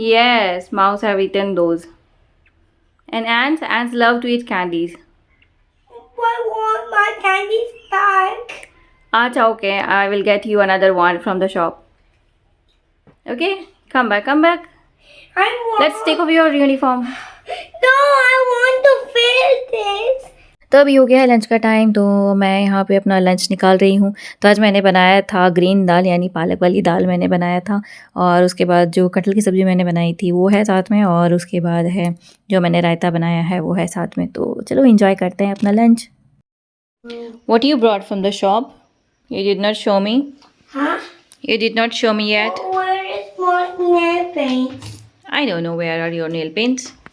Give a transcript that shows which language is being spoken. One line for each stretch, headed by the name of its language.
English: Yes, mouse have eaten those. And ants love to eat candies. I want my candies back. Acha, okay, I will get you another one from the shop. Okay, come back. I want. Let's take off your uniform. No, I want to feel this.
Hindi: तो अभी हो गया है lunch का time, तो मैं यहाँ पे अपना लंच निकाल रही हूँ। तो आज मैंने बनाया था ग्रीन दाल, यानी पालक वाली दाल मैंने बनाया था, और उसके बाद जो कटहल की सब्ज़ी मैंने बनाई थी वो है साथ में, और उसके बाद है जो मैंने रायता बनाया है वो है साथ में। तो चलो एंजॉय करते हैं अपना lunch.
English: What you brought from the shop? You did not show me. Huh? You did not show me yet. Where is my nail paint? I don't know where are your nail paints.